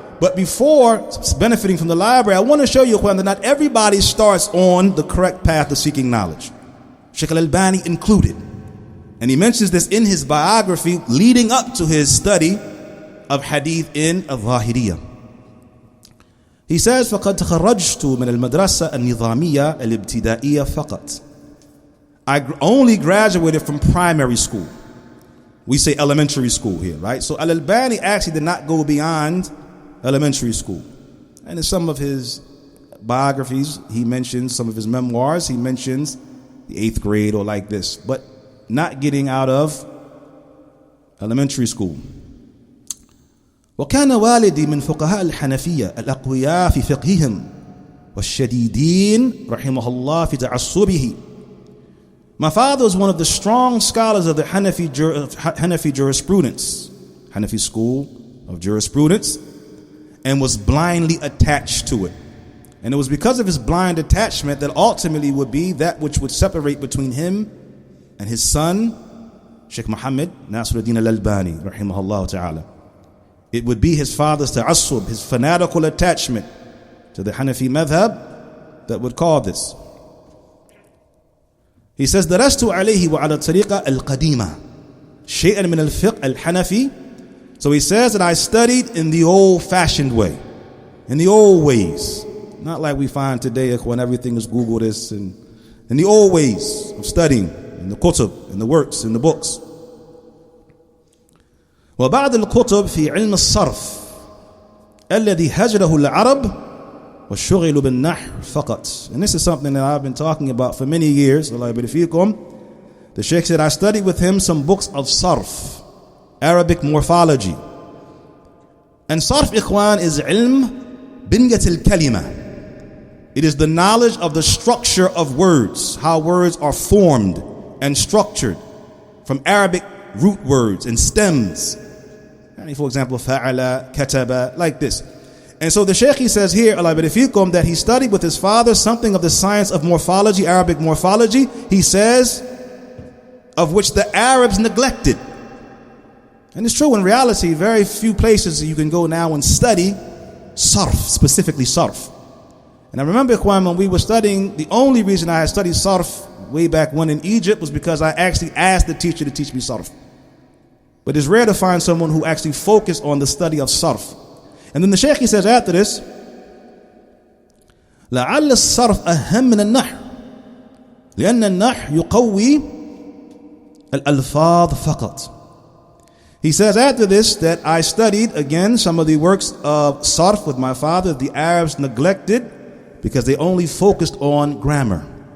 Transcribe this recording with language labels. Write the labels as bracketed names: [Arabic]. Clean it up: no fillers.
[English] But before benefiting from the library, I want to show you that not everybody starts on the correct path of seeking knowledge. Sheikh Al-Albani included. And he mentions this in his biography leading up to his study of hadith in Al-Zahiriyah. He says, [Arabic] فَقَدْ تَخَرَّجْتُ مِنَ الْمَدْرَسَةِ النِّظَامِيَّةِ الْإِبْتِدَائِيَّةِ فَقَط. [English] I only graduated from primary school. We say elementary school here, right? So Al-Albani actually did not go beyond elementary school. And in some of his biographies, he mentions, some of his memoirs, he mentions the 8th grade or like this, but not getting out of elementary school. [Arabic] وكان والدي من فقهاء الحنفية الأقوياء في فقههم والشديدين رحمه الله في تعصبه. [English] My father was one of the strong scholars of the Hanafi jurisprudence, Hanafi school of jurisprudence, and was blindly attached to it. And it was because of his blind attachment that ultimately would be that which would separate between him and his son, Sheikh Muhammad Nasiruddin Al-Albani, rahimahullah ta'ala. It would be his father's ta'assub, his fanatical attachment to the Hanafi madhab that would cause this. He says, [Arabic] درست عليه وعلى الطريقة القديمة شيئا من الفقه الحنفي. [English] So he says that I studied in the old-fashioned way, in the old ways. Not like we find today when everything is Google this, and in the old ways of studying, in the kutub, in the works, in the books. [Arabic] وبعض الكتب في علم الصرف الذي هجره العرب والشغل بالنحو فقط. [English] And this is something that I've been talking about for many years. Allah yabarifikum. The Sheikh said I studied with him some books of sarf, Arabic morphology. And sarf, ikhwan, is ilm binyat al-kalima. It is the knowledge of the structure of words, how words are formed and structured from Arabic root words and stems. For example, fa'ala, kataba, like this. And so the Shaykh, he says here, Allah barifikum, that he studied with his father something of the science of morphology, Arabic morphology, he says, of which the Arabs neglected. And it's true, in reality, very few places you can go now and study sarf, specifically sarf. And I remember, Ikhwan, when we were studying, the only reason I had studied sarf way back when in Egypt was because I actually asked the teacher to teach me sarf. But it's rare to find someone who actually focused on the study of sarf. And then the Shaykh, he says after this, [Arabic] لعل الصرف أهم من النحو لأن النحو يقوي الألفاظ فقط. [English] He says after this that I studied again some of the works of sarf with my father. The Arabs neglected because they only focused on grammar.